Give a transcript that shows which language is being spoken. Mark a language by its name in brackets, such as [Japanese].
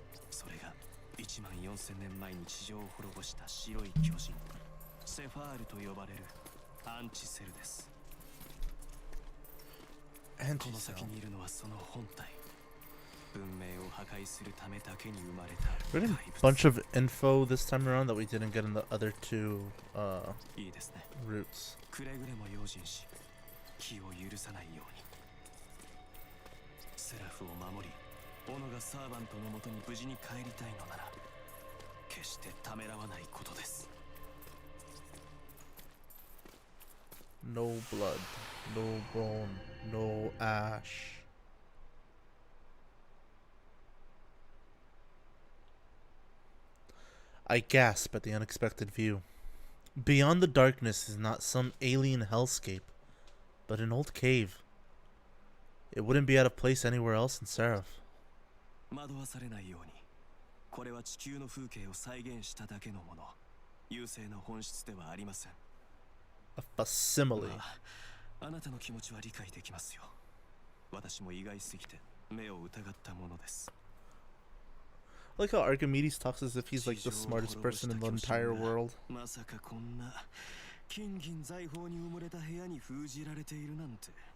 [Japanese] それが1万4000年前に地上を滅ぼした白い巨人、セファールと呼ばれるアンチセルです。この先にいるのはその本体。文明を破壊するためだけに生まれた [English] We're getting a bunch of info this time around that we didn't get in the other two [Japanese] いいですね。 [English] routes. [Japanese] くれぐれも用心し、気を許さないように。セラフを守り、オノがサーバントのもとに無事に帰りたいのなら、決してためらわないことです。 [English] No blood, no bone, no ash. I gasp at the unexpected view. Beyond the darkness is not some alien hellscape, but an old cave. It wouldn't be out of place anywhere else in Seraph. [Japanese] 惑わされないように。これは地球の風景を再現しただけのもの。優勢の本質ではありません。 [English] A facsimile. [Japanese] あなたの気持ちは理解できますよ。私も意外すぎて目を疑ったものです。 [English] I like how Archimedes talks as if he's like the smartest person in the entire world. [Japanese] まさかこんな金銀財宝に埋もれた部屋に封じられているなんて。